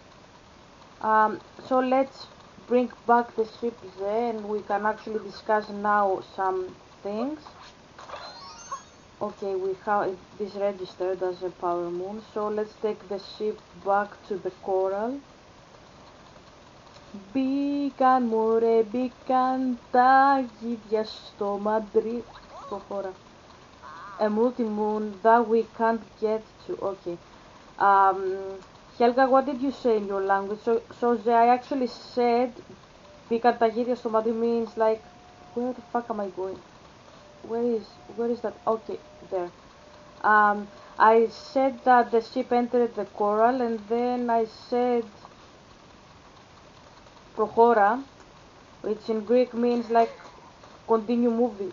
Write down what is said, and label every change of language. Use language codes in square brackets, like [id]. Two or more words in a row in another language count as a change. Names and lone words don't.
[en] So let's bring back the ship there and we can actually discuss now some things. Okay, we have this registered as a power moon, so let's take the ship back to the coral. [el] Μπήκαν μωρέ, μπήκαν τα γίδια στο Μαντρί. Προχώρα. [en] A multi-moon that we can't get to. Okay. Helga, what did you say in your language? So I actually said [el] μπήκαν τα γίδια στο Μαντρί [en] means like, where the fuck am I going? where is that? Okay, there. I said that the ship entered the coral, and then I said prohora, which in Greek means like continue moving.